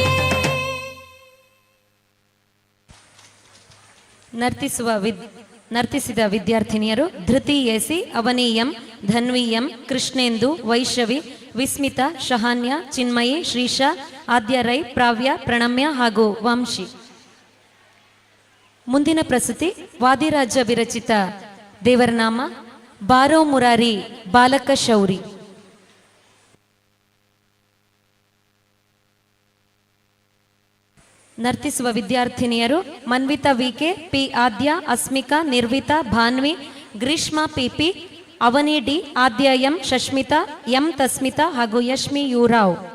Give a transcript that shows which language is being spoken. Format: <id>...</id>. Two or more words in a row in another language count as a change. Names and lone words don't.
<kn>ನರ್ತಿಸುವ ನರ್ತಿಸಿದ ವಿದ್ಯಾರ್ಥಿನಿಯರು ಧೃತಿ ಎಸಿ, ಅವನಿ ಎಂ, ಧನ್ವಿ ಎಂ, ಕೃಷ್ಣೇಂದು, ವೈಶವಿ, ವಿಸ್ಮಿತಾ, ಶಹಾನ್ಯ, ಚಿನ್ಮಯಿ, ಶ್ರೀಶಾ, ಆದ್ಯ ರೈ, ಪ್ರಾವ್ಯ, ಪ್ರಣಮ್ಯ ಹಾಗೂ ವಂಶಿ. ಮುಂದಿನ ಪ್ರಸ್ತುತಿ ವಾದಿರಾಜ ವಿರಚಿತ ದೇವರನಾಮ ಬಾರೋ ಮುರಾರಿ ಬಾಲಕ ಶೌರಿ. ನರ್ತಿಸುವ ವಿದ್ಯಾರ್ಥಿನಿಯರು ಮನ್ವಿತಾ ವಿಕೆ, ಪಿ ಆದ್ಯ, ಅಸ್ಮಿಕಾ, ನಿರ್ವಿತಾ, ಭಾನ್ವಿ, ಗ್ರೀಷ್ಮಾ ಪಿಪಿ, ಅವನಿ ಡಿ, ಆದ್ಯ ಎಂ, ಶಶ್ಮಿತಾ ಎಂ, ತಸ್ಮಿತಾ ಹಾಗೂ ಯಶ್ಮಿ ಯುರಾವ್.</kn>